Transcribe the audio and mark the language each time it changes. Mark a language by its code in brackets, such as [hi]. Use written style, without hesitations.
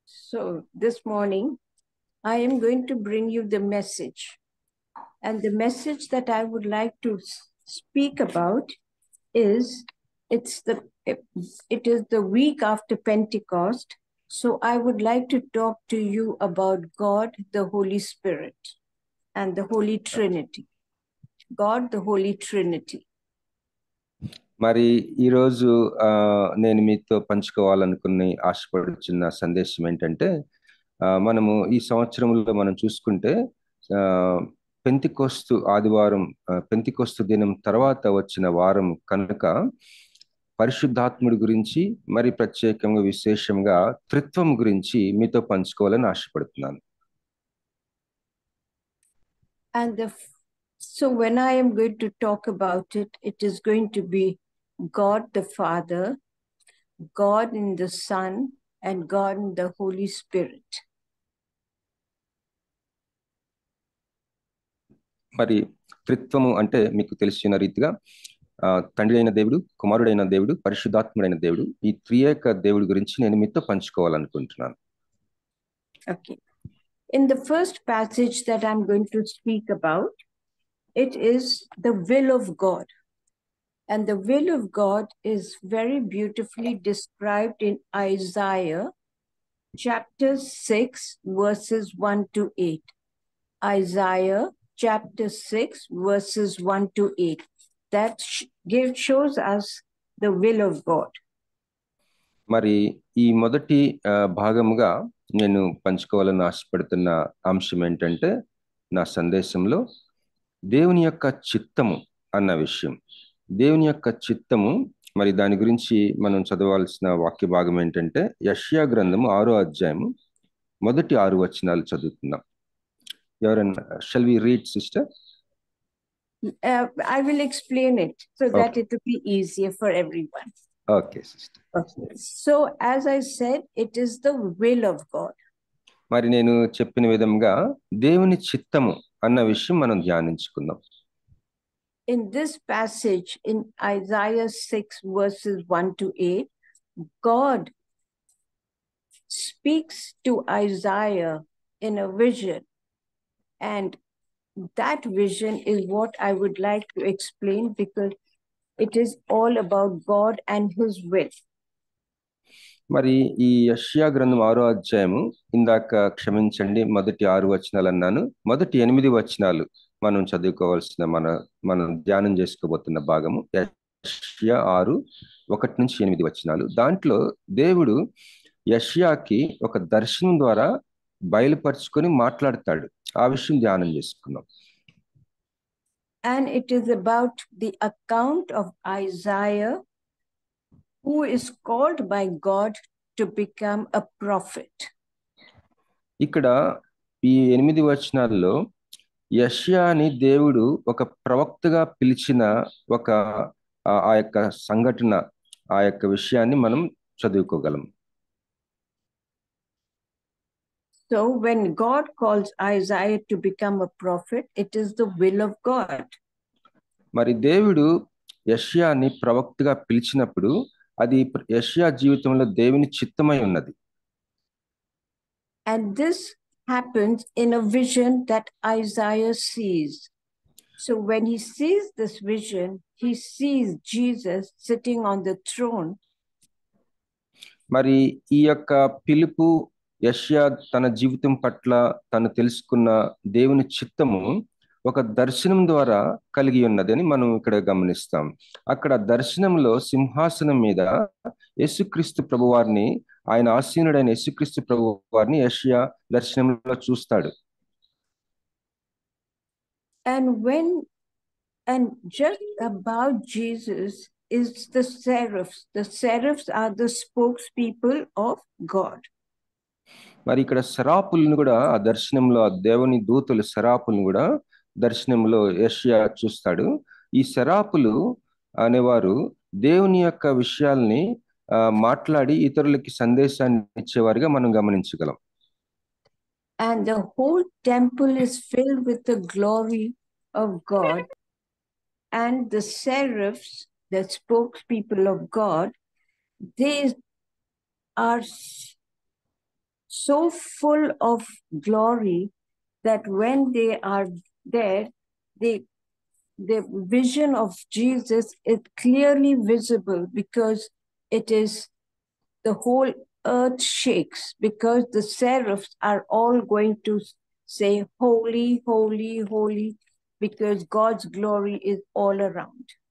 [en] So this morning I am going to bring you the message, and the message that I would like to speak about is it is the week after Pentecost. So I would like to talk to you about God, the Holy Spirit, and the Holy Trinity. God, the Holy Trinity. [te] మరి ఈరోజు నేను మీతో పంచుకోవాలనుకుని ఆశపడుచున్న సందేశం ఏంటంటే, మనము ఈ సంవత్సరంలో మనం చూసుకుంటే పెంతికోస్తు ఆదివారం, పెంతికోస్తు దినం తర్వాత వచ్చిన వారం కనుక పరిశుద్ధాత్ముడి గురించి, మరి ప్రత్యేకంగా విశేషంగా త్రిత్వం గురించి మీతో పంచుకోవాలని ఆశపడుతున్నాను. [en] So when I am going to talk about it, it is going to be God the Father, God in the Son, and God in the Holy Spirit. [te] మరి త్రిత్వము అంటే మీకు తెలిసిన రీతిగా తండ్రి అయిన దేవుడు, కుమారుడైన దేవుడు, పరిశుద్ధాత్ముడైన దేవుడు, ఈ త్రియేక దేవుడి గురించి నేను మీతో పంచుకోవాలనుకుంటున్నాను. [en] Okay. In the first passage that I'm going to speak about, it is the will of God. And the will of God is very beautifully described in Isaiah chapter 6, verses 1 to 8. Isaiah chapter 6, verses 1 to 8. That shows us the will of God. [te] మరి ఈ మొదటి భాగముగా నేను పంచుకోవాలని ఆశపడుతున్న అంశం ఏంటంటే నా సందేశంలో దేవుని యొక్క చిత్తము అన్న విషయం. దేవుని యొక్క చిత్తము, మరి దాని గురించి మనం చదవాల్సిన వాక్య భాగం ఏంటంటే యెషయా గ్రంథము 6వ అధ్యాయము మొదటి 6 వచనాలు చదువుతున్నాం. ఎవరన్నా [en] shall we read, sister? I will explain it so that it will be easier for everyone. Okay, sister. Okay. So, as I said, it is the will of God. [te] మరి నేను చెప్పిన విధంగా దేవుని చిత్తము అన్న విషయం మనం ధ్యానించుకుందాం. [en] In this passage in Isaiah 6 verses 1 to 8, God speaks to Isaiah in a vision, and that vision is what I would like to explain because it is all about God and His will. [te] మరి ఈ యెషయా గ్రంథం 6వ అధ్యాయము, ఇందాక క్షమించండి మొదటి 6 వచనాలు అన్నాను, మొదటి 8 వచనాలు మనం చదువుకోవాల్సిన మనం ధ్యానం చేసుకోబోతున్న భాగము యెషయా 6, 1 నుంచి 8 వచనాలు. దాంట్లో దేవుడు యెషయాకి ఒక దర్శనం ద్వారా బయలుపరుచుకొని మాట్లాడతాడు. ఆ విషయం ధ్యానం చేసుకున్నాం. [en] And it is about the account of Isaiah, who is called by God to become a prophet. [te] ఇక్కడ ఈ 8 వచనాల్లో యెషయాని దేవుడు ఒక ప్రవక్తగా పిలిచిన ఆ యొక్క సంఘటన, ఆ యొక్క విషయాన్ని మనం చదువుకోగలం. [en] So when God calls Isaiah to become a prophet, it is the will of God. [te] మరి దేవుడు యెషయాని ప్రవక్తగా పిలిచినప్పుడు అది యెషయా జీవితంలో దేవుని చిత్తమై ఉన్నది. [en] And this happens in a vision that Isaiah sees. So when he sees this vision, he sees Jesus sitting on the throne. [te] మరి ఈ యొక్క పిలుపు యెషయా తన జీవితం పట్ల తను తెలుసుకున్న దేవుని చిత్తము ఒక దర్శనం ద్వారా కలిగి ఉన్నదని మనం ఇక్కడ గమనిస్తాం. అక్కడ దర్శనంలో సింహాసనం మీద యేసుక్రీస్తు ప్రభువారిని, ఆయన ఆసీనుడైన యేసుక్రీస్తు ప్రభువారిని యెషయా దర్శనంలో చూస్తాడు. [en] And just about Jesus is the seraphs. The seraphs are the spokespeople of God. [te] మరి ఇక్కడ శరాపులను కూడా ఆ దర్శనంలో, ఆ దేవుని దూతలు శరాపులను కూడా దర్శనంలో యెషయా చూస్తాడు. ఈ శరాపులు అనేవారు దేవుని యొక్క విషయాల్ని మాట్లాడి ఇతరులకి సందేశాన్ని ఇచ్చేవారుగా మనం గమనించగలం. [en] And the whole temple is filled with the glory of God, and the seraphs, the spokespeople of God, they are so full of glory that when they are there, the vision of Jesus is clearly visible because it is the whole earth shakes because the seraphs are all going to say, holy, holy, holy, because God's glory is all around.